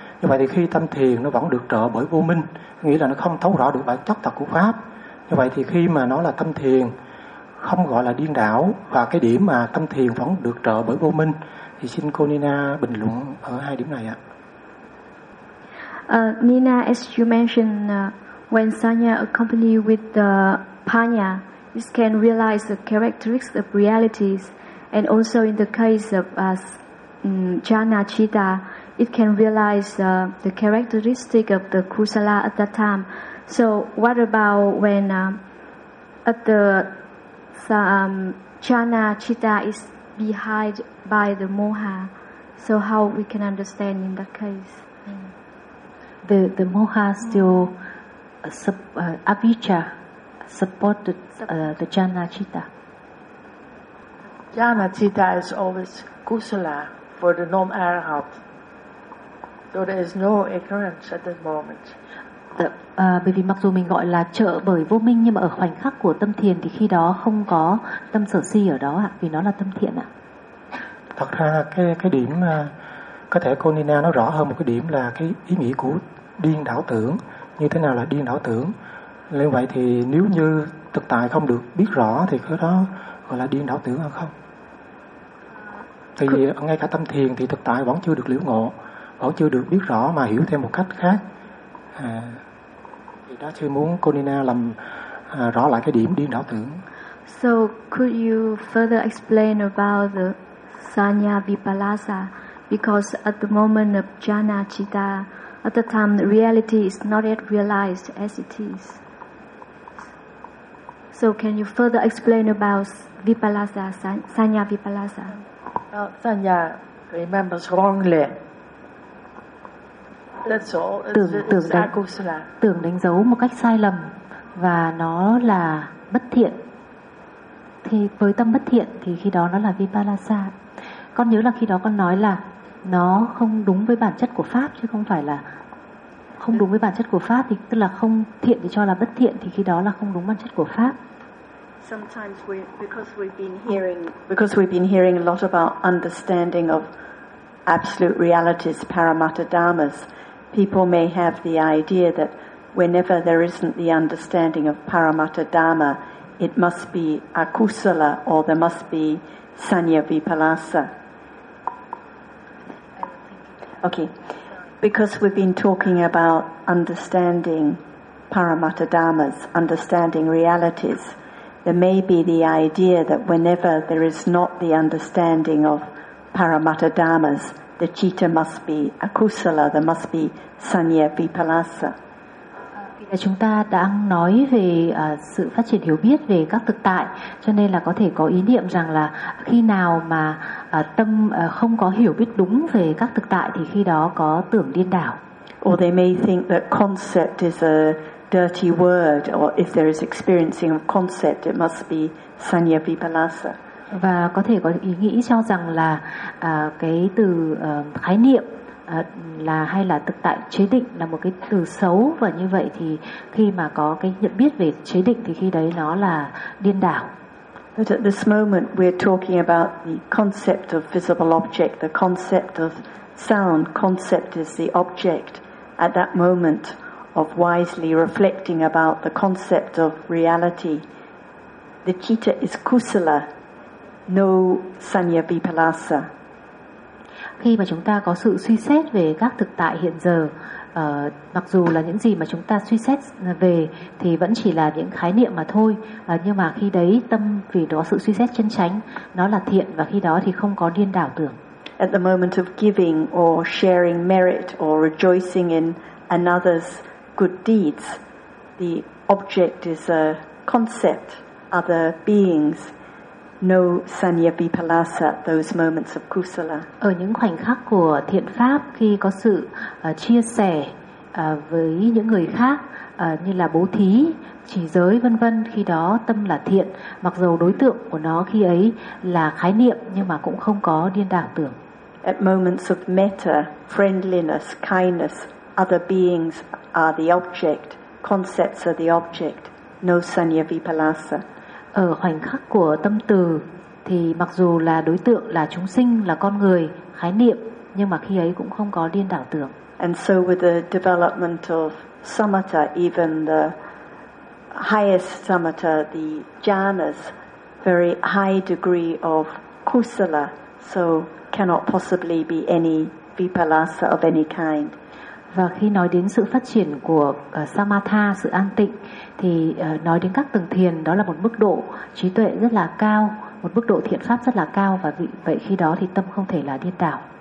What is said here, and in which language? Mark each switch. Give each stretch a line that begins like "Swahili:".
Vietnamese: Như vậy thì khi tâm thiền nó vẫn được trợ bởi vô minh, nghĩa là nó không thấu rõ được bản chất thật của pháp. Như vậy thì khi mà nó là tâm thiền không gọi là điên đảo, và cái điểm mà tâm thiền vẫn được trợ bởi vô minh, thì xin cô Nina bình luận ở hai điểm này ạ.
English: Nina, as you mentioned, when Sanya accompanied with the Panya, this can realize the characteristics of realities, and also in the case of Jhana Chitta, it can realize the characteristic of the Kusala at that time. So what about when at the Jhana Chitta is behind by the Moha, so how we can understand in that case? The Moha still avijja supported the Jhana Chitta. Jhana Chitta is always Kusala for the non-arahant. So there is no ignorance at that moment.
Vietnamese: Bởi vì mặc dù mình gọi là trợ bởi vô minh, nhưng mà ở khoảnh khắc của tâm thiền thì khi đó không có tâm sở si ở đó ạ, vì nó là tâm thiện ạ. Thật ra cái điểm có thể cô Nina nó rõ hơn một cái điểm là cái ý nghĩa của điên đảo tưởng, như thế nào là điên đảo tưởng. Nếu vậy thì nếu như thực tại không được biết rõ thì cái đó gọi là điên đảo tưởng hay không? Tại vì ngay cả tâm thiền thì thực tại vẫn chưa được liễu ngộ, vẫn chưa được biết rõ mà hiểu theo một cách khác. Thì đó chưa muốn cô Nina làm rõ lại cái điểm điên đảo tưởng.
English: So could you further explain about the Sanya Vipalasa? Because at the moment of Jhana Chitta, at the time, the reality is not yet realized as it is. So can you further explain about Vipalasa, Sanya Vipalasa? Well, Sanya remembers wrongly. That's all. It's akusala.
Vietnamese: Tưởng đánh dấu một cách sai lầm và nó là bất thiện. Thì với tâm bất thiện thì khi đó nó là Vipalasa. Con nhớ là khi đó con nói là nó không đúng với bản chất của pháp, chứ không phải là không đúng với bản chất của pháp, thì tức là không thiện thì cho là bất thiện, thì khi đó là không đúng bản chất của pháp.
English: Sometimes we because we've been hearing a lot about understanding of absolute realities, paramatta dharmas, people may have the idea that whenever there isn't the understanding of paramatta dharma, it must be akusala or there must be sanya vipalasa. Okay, because we've been talking about understanding paramatta dharmas, understanding realities, there may be the idea that whenever there is not the understanding of paramatta dharmas, the citta must be akusala, there must be sanya vipalasa.
Vietnamese: Chúng ta đang nói về sự phát triển hiểu biết về các thực tại, cho nên là có thể có ý niệm rằng là khi nào mà tâm không có hiểu biết đúng về các thực tại thì khi đó có tưởng điên đảo.
English: Or they may think that concept is a dirty word, or if there is experiencing of concept, it must be sanya vipalasa.
Vietnamese: Và có thể có ý nghĩ cho rằng là cái từ khái niệm là hay là thực tại chế định là một cái từ xấu, và như vậy thì khi mà có cái nhận biết về chế định thì khi đấy nó là điên đảo.
English: But at this moment we're talking about the concept of visible object, the concept of sound. Concept is the object. At that moment of wisely reflecting about the concept of reality, the citta is kusala, no sanya vipalasa.
Vietnamese: Khi mà chúng ta có sự suy xét về các thực tại hiện giờ, mặc dù là những gì mà chúng ta suy xét về thì vẫn chỉ là những khái niệm mà thôi, nhưng mà khi đấy tâm vì đó sự suy xét chân chánh, nó là thiện, và khi đó thì không có điên đảo tưởng.
English: At the moment of giving or sharing merit or rejoicing in another's good deeds, the object is a concept, other beings. No sanya vipalasa at those moments of kusala.
Vietnamese: Ở những khoảnh khắc của thiện pháp, khi có sự chia sẻ với những người khác, như là bố thí, chỉ giới vân vân, khi đó tâm là thiện, mặc dù đối tượng của nó khi ấy là khái niệm, nhưng mà cũng không có điên đảo tưởng.
English: at moments of metta, friendliness, kindness, other beings are the object, concepts are the object, no sanya vipalasa.
Vietnamese: Ở khoảnh khắc của tâm từ thì mặc dù là đối tượng là chúng sinh, là con người, khái niệm, nhưng mà khi ấy cũng không có điên đảo tưởng.
English: And so with the development of samatha, even the highest samatha, the jhanas, very high degree of kusala, so cannot possibly be any vipalasa of any kind.
Vietnamese: Và khi nói đến sự phát triển của samatha, sự an tịnh, thì nói đến các tầng thiền, đó là một mức độ trí tuệ rất là cao, một mức độ thiện pháp rất là cao, và vậy khi đó thì tâm không thể là điên đảo.